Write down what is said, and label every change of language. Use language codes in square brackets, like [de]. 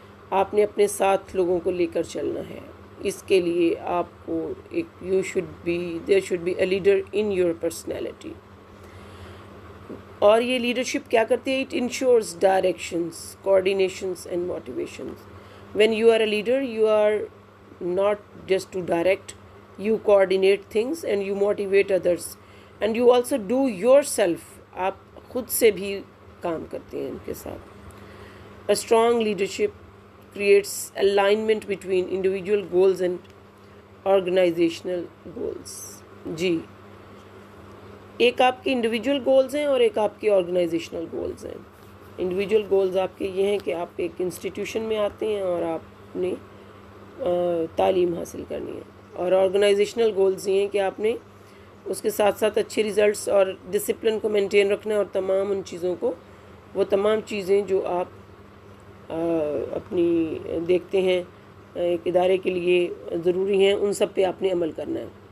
[ur] آپ نے اپنے ساتھ لوگوں کو لے کر چلنا ہے. اس کے لیے آپ کو ایک [en] There should be a leader in your personality. [ur] اور یہ لیڈرشپ کیا کرتی ہے؟ [en] It ensures directions, coordinations and motivations. When you are a leader you are not just to direct, you coordinate things and you motivate others and you also do yourself. [ur] آپ خود سے بھی کام کرتے ہیں ان کے ساتھ. [en] A strong leadership creates alignment between individual goals and organizational goals. [ur] جی، ایک آپ کے انڈیویجول گولز ہیں اور ایک آپ کے آرگنائزیشنل گولز ہیں. انڈیویجول گولز آپ کے یہ ہیں کہ آپ ایک انسٹیٹیوشن میں آتے ہیں اور آپ نے تعلیم حاصل کرنی ہے، اور آرگنائزیشنل گولز یہ ہیں کہ آپ نے اس کے ساتھ ساتھ اچھے ریزلٹس اور ڈسپلن کو مینٹین رکھنا ہے، اور تمام ان چیزوں کو، وہ تمام چیزیں جو آپ اپنی دیکھتے ہیں ایک ادارے کے لیے ضروری ہیں، ان سب پہ آپ نے عمل کرنا ہے.